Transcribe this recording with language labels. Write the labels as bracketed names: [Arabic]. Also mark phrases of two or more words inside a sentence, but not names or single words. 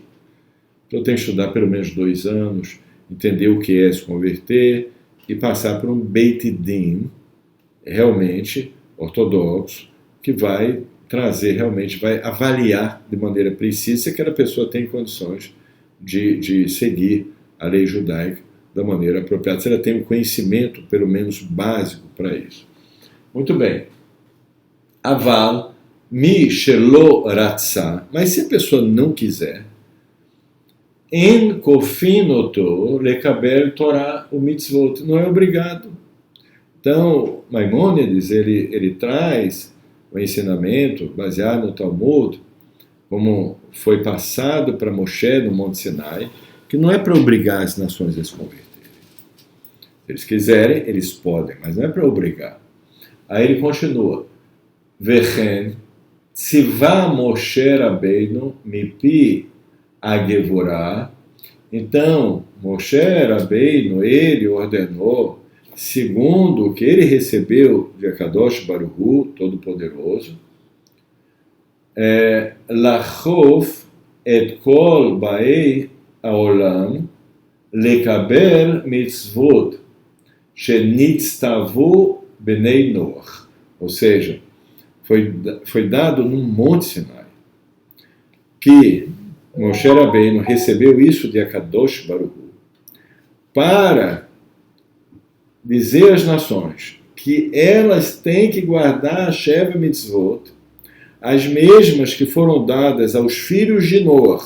[Portuguese] Então tem que estudar pelo menos 2 anos, entender o que é se converter e passar por um [Hebrew] בית דין [Portuguese] realmente ortodoxo, que vai trazer realmente, vai avaliar de maneira precisa se aquela pessoa tem condições de seguir a lei judaica da maneira apropriada, se ela tem um conhecimento, pelo menos básico, para isso. Muito bem. [Hebrew] אבל, מי שלא רצה, [Portuguese] mas se a pessoa não quiser, [Hebrew] אין כופינותו לקבל תורה או מצוות, [Portuguese] não é obrigado. Então, Maimônides, ele traz o ensinamento baseado no Talmud, como foi passado para Moshe no Monte Sinai, que não é para obrigar as nações a se converterem. Se eles quiserem, eles podem, mas não é para obrigar. Aí ele continua, [Hebrew] וכן, ציווה משה רבינו מפי הגבורה. [Portuguese] Então, Moshe Rabbeinu, ele ordenou, segundo o que ele recebeu de [Hebrew] הקדוש ברוך הוא, [Portuguese] Todo-Poderoso, [Hebrew] לכוף את כל באי העולם לקבל מצוות שנצטוו בני נח. [Portuguese] Ou seja, foi dado no Monte Sinai que Moshe Rabbeinu recebeu isso de [Hebrew] הקדוש ברוך הוא [Portuguese] para dizer às nações que elas têm que guardar a [Hebrew] שבע מצוות, [Portuguese] as mesmas que foram dadas aos filhos de Noach.